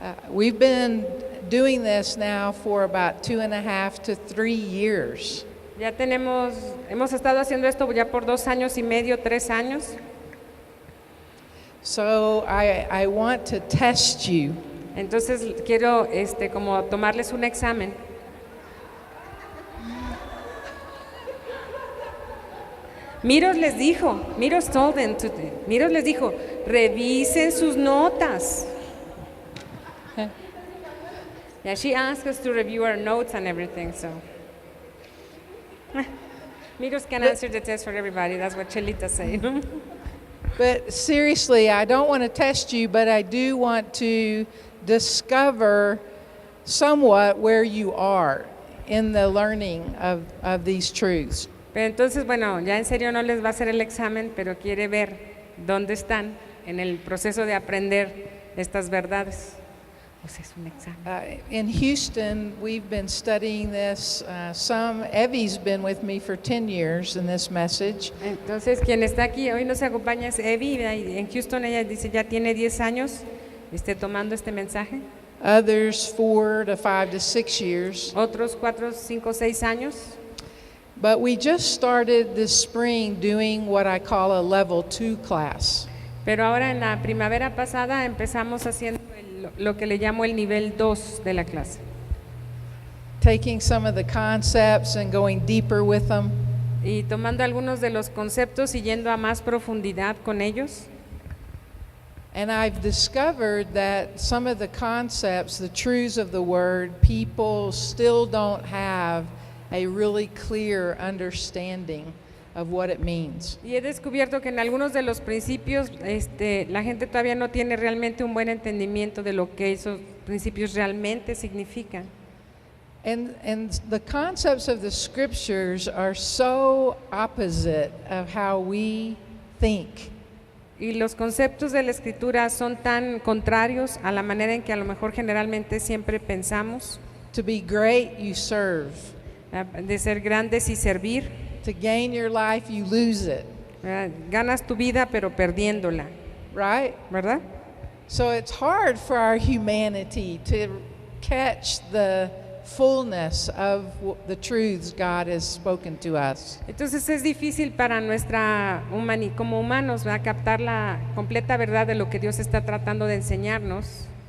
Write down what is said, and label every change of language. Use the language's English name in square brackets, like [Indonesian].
[English] We've been doing this now for about 2.5 to 3 years. [Spanish] Ya hemos estado haciendo esto ya por 2 años y medio, 3 años. [English] So I want to test you. [Spanish] Entonces quiero como tomarles un examen. Miros les dijo, Miros les dijo, revisen sus notas. [English] Yeah, she asked us to review our notes and everything, so. Miros can answer the test for everybody, that's what Chelita said. But seriously, I don't want to test you, but I do want to discover somewhat where you are in the learning of these truths. [Spanish] Pero entonces, bueno, ya en serio no les va a hacer el examen, pero quiere ver dónde están en el proceso de aprender estas verdades. O sea, es un examen. [English] In Houston, we've been studying this. Evie's been with me for 10 years in this message. [Spanish] Entonces, quien está aquí hoy nos acompaña es Evie. En Houston ella dice ya tiene 10 años tomando este mensaje. [English] Others 4 to 5 to 6 years. [Spanish] Otros 4, 5, 6 años. [English] But we just started this spring doing what I call a level 2 class. [Spanish] Pero ahora en la primavera pasada empezamos haciendo lo que le llamo el nivel 2 de la clase. [English] Taking some of the concepts and going deeper with them. [Spanish] Y tomando algunos de los conceptos y yendo a más profundidad con ellos. [English] And I've discovered that some of the concepts, the truths of the word, people still don't have a really clear understanding of what it means. [Spanish] Y he descubierto que en algunos de los principios la gente todavía no tiene realmente un buen entendimiento de lo que esos principios realmente significan. [English] And the concepts of the scriptures are so opposite of how we think. [Spanish] Y los conceptos de la escritura son tan contrarios a la manera en que a lo mejor generalmente siempre pensamos. [English] To be great, you serve. [Spanish] De ser grandes y servir. [English] To gain your life, you lose it. [Spanish] Ganas tu vida pero perdiéndola. [English] Right? [Spanish] ¿Verdad? [English] So it's hard for our humanity to catch the fullness of the truths God has spoken to us. [Spanish] Entonces es difícil para nuestra como humanos captar la completa verdad de lo que Dios está tratando de enseñarnos.